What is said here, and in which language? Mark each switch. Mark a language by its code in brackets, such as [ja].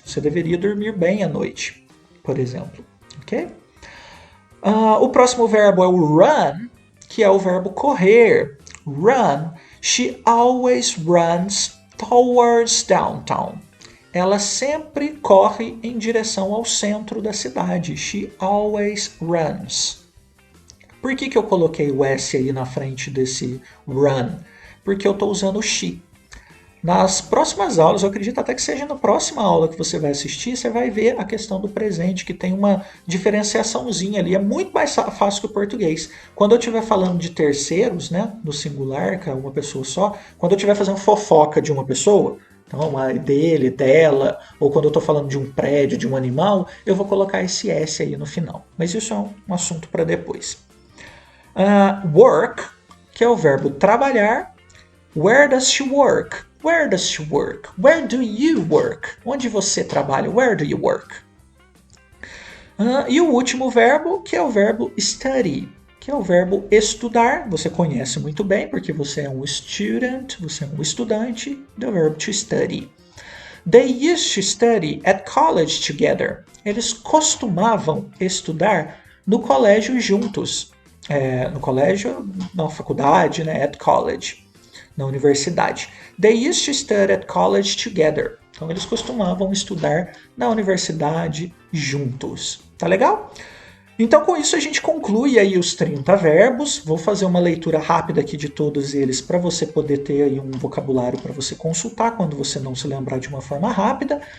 [pt] Você deveria dormir bem à noite, por exemplo, ok? O próximo verbo é o run, que é o verbo correr. [en] Run. She always runs towards downtown. [pt] Ela sempre corre em direção ao centro da cidade. [en] She always runs. [pt] Por que eu coloquei o S aí na frente desse run? Porque eu estou usando o she. Nas próximas aulas, eu acredito até que seja na próxima aula que você vai assistir, você vai ver a questão do presente, que tem uma diferenciaçãozinha ali. É muito mais fácil que o português. Quando eu estiver falando de terceiros, né, no singular, que é uma pessoa só, quando eu estiver fazendo fofoca de uma pessoa, então dele, dela, ou quando eu estou falando de um prédio, de um animal, eu vou colocar esse S aí no final. Mas isso é um assunto para depois. Work, que é o verbo trabalhar. [en] Where does she work? Where does she work? Where do you work? [pt] Onde você trabalha? [en] Where do you work? [pt] E o último verbo, que é o verbo study, que é o verbo estudar. Você conhece muito bem, porque você é um student, você é um estudante, do verbo to study. [en] They used to study at college together. [pt] Eles costumavam estudar no colégio juntos. No colégio, na faculdade, né? [en] At college. [pt] Na universidade. [en] They used to study at college together. [pt] Então eles costumavam estudar na universidade juntos. Tá legal? Então com isso a gente conclui aí os 30 verbos. Vou fazer uma leitura rápida aqui de todos eles para você poder ter aí um vocabulário para você consultar quando você não se lembrar de uma forma rápida.